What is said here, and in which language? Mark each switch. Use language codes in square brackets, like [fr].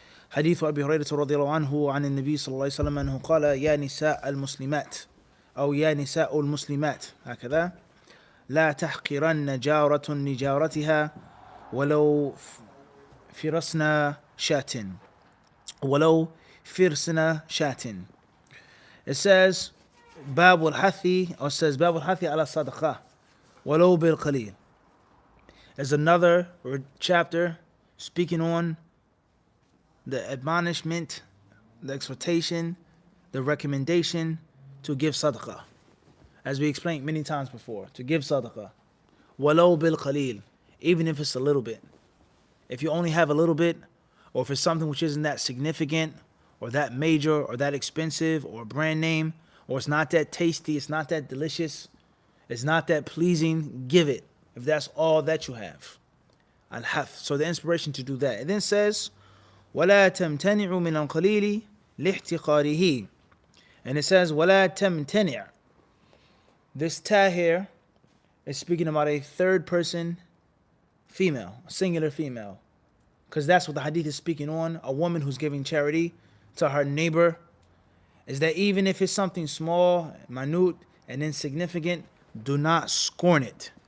[ar] حديث أبي هريرة رضي الله عنه عن النبي صلى الله عليه وسلم أنه قال يا نساء المسلمات أو يا نساء المسلمات هكذا لا تحقرن جارة لجارتها ولو فرسنا شاة ولو فرسنا شاة. [en] It says [ar] باب الحث, [en] or it says [ar] باب الحث على الصدقة ولو بالقليل. [en] There's another chapter speaking on the admonishment, the exhortation, the recommendation to give sadaqah. As we explained many times before, to give sadaqah. [ar] Walau bil qalil, [en] even if it's a little bit. If you only have a little bit, or if it's something which isn't that significant, or that major, or that expensive, or brand name, or it's not that tasty, it's not that delicious, it's not that pleasing, give it. If that's all that you have. Al-hath. So the inspiration to do that. It then says, [ar] وَلَا تَمْتَنِعُ مِنَ الْقَلِيلِ لِاحْتِقَارِهِ. [en] And it says, [ar] وَلَا تَمْتَنِعُ. [en] This ta here is speaking about a third person female, a singular female. Because that's what the hadith is speaking on. A woman who's giving charity to her neighbor. Is that even if it's something small, minute, and insignificant, do not scorn it.